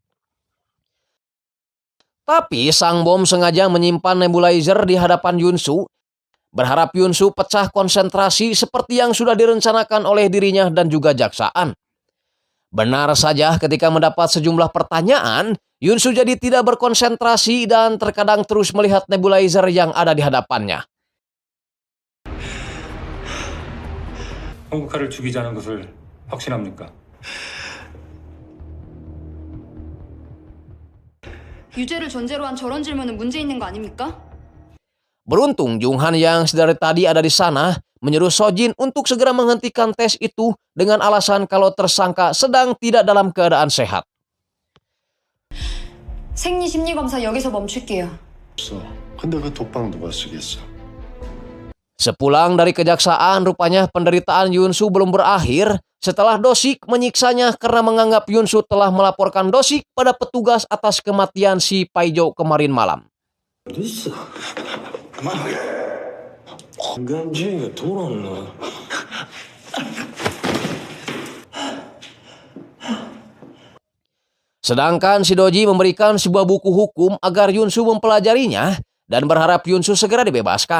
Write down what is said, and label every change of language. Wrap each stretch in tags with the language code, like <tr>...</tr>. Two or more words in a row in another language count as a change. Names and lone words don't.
<id>Tapi sang bom sengaja menyimpan nebulizer di hadapan Yunsu, berharap Yunsu pecah konsentrasi seperti yang sudah direncanakan oleh dirinya dan juga jaksaan. Benar saja ketika mendapat sejumlah pertanyaan, Yunsu jadi tidak berkonsentrasi dan terkadang terus melihat nebulizer yang ada di hadapannya.</id> <ko>홍국화를 죽이지 않은 것을 확신합니까? 유죄를 전제로 한 저런 질문은 문제 있는 거 아닙니까?</ko> <id>Beruntung Junghan yang sedari tadi ada di sana menyuruh Sojin untuk segera menghentikan tes itu dengan alasan kalau tersangka sedang tidak dalam keadaan sehat.</id> <ko>생리 심리 검사 여기서 멈출게요. 없어. 근데 그 독방 누가 쓰겠어?</ko> <id>Sepulang dari kejaksaan, rupanya penderitaan Yunsu belum berakhir setelah Dosik menyiksanya karena menganggap Yunsu telah melaporkan Dosik pada petugas atas kematian si Paijo kemarin malam. Sedangkan si Doji memberikan sebuah buku hukum agar Yunsu mempelajarinya dan berharap Yunsu segera dibebaskan.</id>